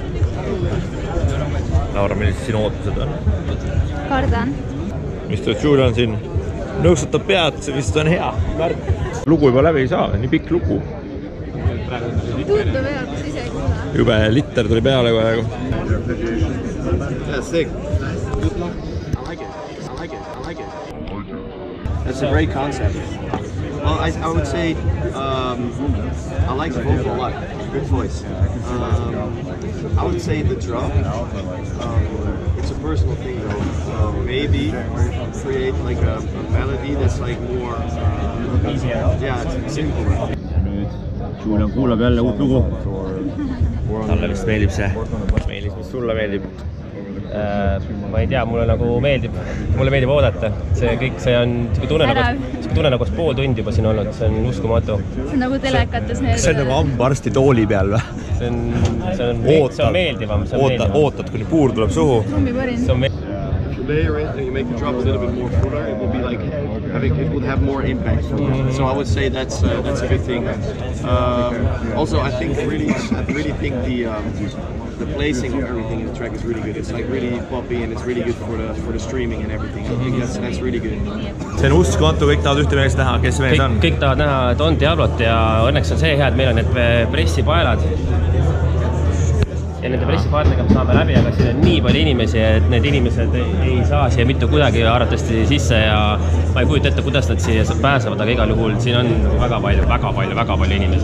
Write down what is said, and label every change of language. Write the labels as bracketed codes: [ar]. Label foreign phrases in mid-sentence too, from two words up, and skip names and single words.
[et] Laura, millised sinu ootused on? Kardan. Mr. Julian siin nõustutab pead, see vist on hea. Lugu juba läbi ei saa, nii pikk lugu. Tundub hea, kus ise ei kuule. Jube litter tuli peale kohe. [en] That's sick. I like it. That's a great concept. Well, I would say I like the vocal a lot. Good voice. I would say the drum. It's a personal thing though. Maybe create like a melody that's like more easier. Yeah, it's simpler. [et] Nüüd Julian kuulab jälle uut lugu. Talle vist meeldib see. Meeldib, mis sulle meeldib? Ma ei tea, mulle meeldib oodata. See on tunne nagu pool tundi juba siin olnud, see on uskumatu. See on nagu telekates need. See on nagu hambaarsti tooli peal või? See on meeldivam. Ootad, kuni puur tuleb suhu. [en] If you layer it and you make the drop a little bit more fuller, it will be like it would have more impact. So I would say that's a good thing. Also, I really think the placing of everything in the track is really good. It's like really poppy and it's really good for the streaming and everything. I think that's really good. [et] See on uskumatu, kõik tahavad ühte meelest näha, kes mees on. Kõik tahavad näha Don Diablot ja õnneks on see hea, et meil on need pressipaelad. Ja nende pressipaeladega me saame läbi, aga siin on nii palju inimesi, et need inimesed ei saa siia mitte kuidagi arvatavasti sisse ja ma ei kujuta ette, kuidas nad siia pääsevad, aga igal juhul siin on väga palju inimesi.